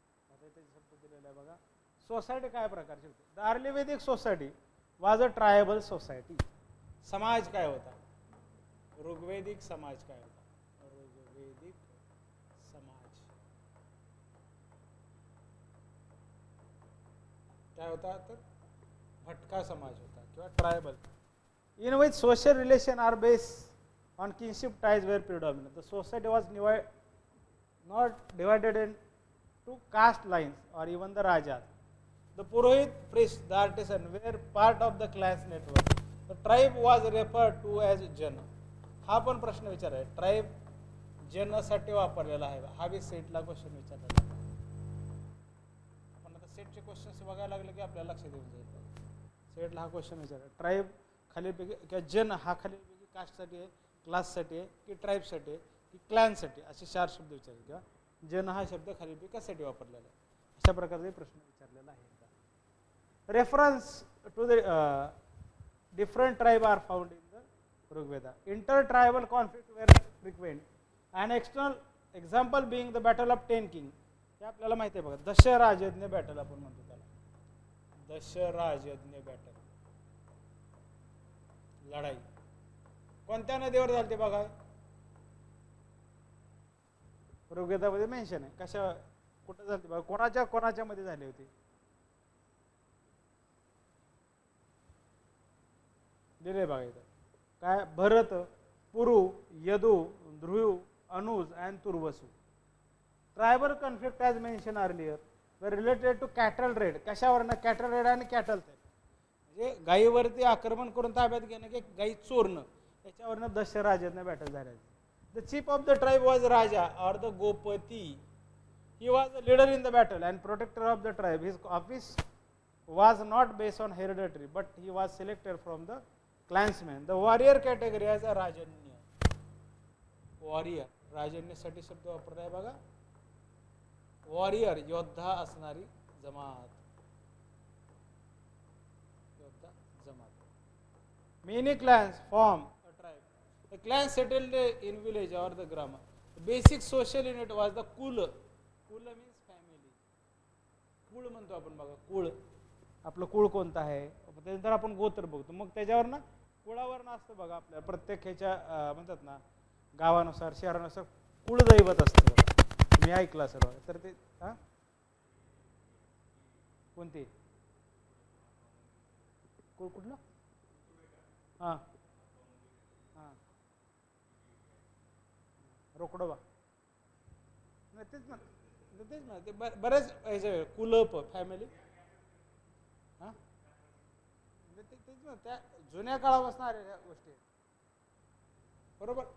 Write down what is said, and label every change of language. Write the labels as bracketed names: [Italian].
[Marathi] आता इथे शब्द दिलेला आहे बघा. सोसायटी काय प्रकारची होती. [English] The early Vedic society was a tribal society. [Marathi] समाज काय होता, ऋग्वेदिक समाज काय होता, ऋग्वेदिक समाज काय होता, तर भटका समाज होता किंवा tribal. [English] In which social relation are based on kinship ties were predominant. The society was not divided into caste lines और even the raja. The Purohit, priest, the artisan were part of the class network. The tribe was referred to as Jana. [Marathi] हा पण प्रश्न विचार आहे. Tribe जनसाठी वापरलेला आहे. हा बी सेटला question विचारलेला आहे. आपण आता सेटचे क्वेश्चन्स बघायला लागले की आपल्याला लक्षात येऊन जाईल. सेटला हा क्वेश्चन विचार, ट्राईब खालीलपैकी किंवा जन हा खालीलपैकी कास्टसाठी आहे, क्लाससाठी आहे, की ट्राईबसाठी आहे, की क्लॅनसाठी, असे 4 शब्द विचारले. किंवा जन हा शब्द खालीलपैकी कशासाठी वापरलेला आहे, अशा प्रकारचे प्रश्न विचारलेला आहे. [English] Reference to the different tribe are found in the Rigveda. Inter-tribal conflict were frequent. An external example being the battle of 10 king. [Marathi] हे आपल्याला माहिती आहे बघा, दशराजज्ञ बॅटल आपण म्हणतो त्याला, दशराजज्ञ बॅटल, लढाई कोणत्या नदीवर झाली ते बघा, ऋग्वेदामध्ये मेन्शन आहे. कशा कुठं झाली बघा, कोणाच्या मध्ये झाली होती, दिले बघा इथं काय, भरत, पुरु, यदु, ध्रुव, Anuj and Turvasu. [English] Tribal conflict as mention earlier were related to cattle raid. [Marathi] कशावरनं, cattle red आणि कॅटल थेफ्ट, म्हणजे गायीवरती आक्रमण करून ताब्यात घेणं की गायी चोरणं, याच्यावरनं दशराजांना बॅटल झाले. [English] The chief of the tribe was raja or the gopati. He was the leader in the battle and protector of the tribe. His office was not based on hereditary but he was selected from the clansmen. The warrior category as a rajanya. [Marathi] Warrior, राजन्यासाठी शब्द वापरलाय बघा, warrior, योद्धा असणारी जमात, योद्धा जमात. [English] Many clans form a tribe. The clan settled in village or the grama. The basic social unit was the kul. Kul means family. [Marathi] कुळ म्हणतो आपण बघा, कुळ, आपलं कुळ कोणतं आहे, त्यानंतर आपण गोत्र बघतो, मग त्याच्यावर ना कुळावर असतं बघा, आपल्या प्रत्येक ह्याच्या म्हणतात ना गावानुसार शहरानुसार कुळदैवत असतं बघा, मी ऐकलं असेल बघा. तर ते कोणती कुळ, कुठलं, हां हां रोकडोबा, तेच ना, तेच ना, ते बरेच ह्याचे कुलप फॅमिली, हां तेच ना, त्या जुन्या काळापासून आलेल्या गोष्टी, बरोबर.